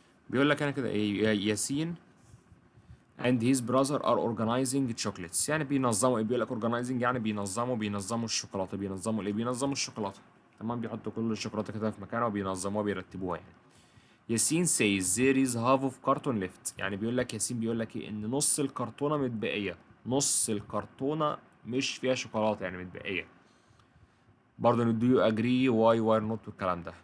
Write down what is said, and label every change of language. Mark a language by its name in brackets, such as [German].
[Arabic] بيقول لك انا كده ايه، [English] ياسين and his brother are organizing chocolates. [Arabic] يعني بينظموا ايه؟ بيقول لك organizing يعني بينظموا الشوكولاته. بينظموا الايه؟ بينظموا الشوكولاته. تمام؟ بيحطوا كل الشوكولاته كده في مكانها وبينظموها بيرتبوها يعني. [English] ياسين says there is half of carton left. [Arabic] يعني بيقول لك ياسين بيقول لك ايه؟ ان نص الكرتونه متبقيه. نص الكرتونه مش فيها شوكولاته يعني متبقيه. برضه [English] do you agree why not [Arabic] والكلام ده.